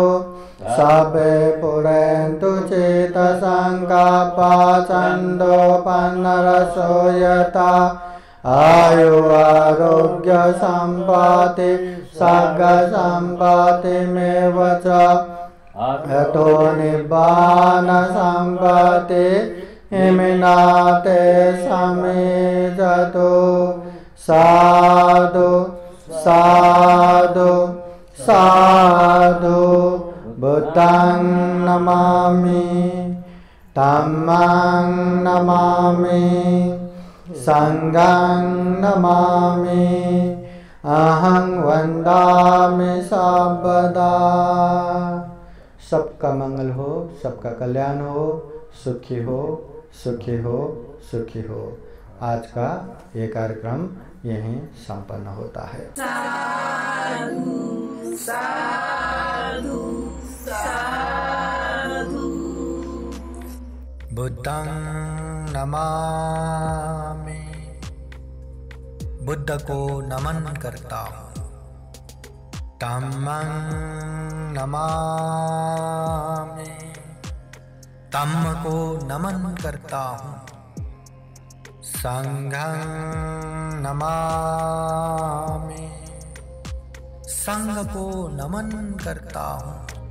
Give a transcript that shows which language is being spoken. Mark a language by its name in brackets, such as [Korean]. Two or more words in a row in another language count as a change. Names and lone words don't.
[Pali] सबे पुरन्तु चेतसङ्कल्पा छन्दोपन्नरसो यथा आयु आरोग्य सम्पत्ति सर्ग सम्पत्तिमेव च अतो निब्बान सम्पत्ति इमिनाते समेजतु। साधु साधु साधु। बुद्धं नमामि, धम्मं नमामि, संघं नमामि, अहं वन्दामि सर्वदा। [Hindi] सबका मंगल हो, सबका कल्याण हो, सुखी हो, सुखी हो, सुखी हो। आज का ये कार्यक्रम यहीं संपन्न होता है। [Pali] साधु साधु। बुद्धं नमामि, [Hindi] बुद्ध को नमन करता हूँ। [Pali] धम्मं नमामि, [Hindi] धम्म को नमन करता हूँ। [Pali] संघं नमामि, [Hindi] संघ को नमन करता हूँ।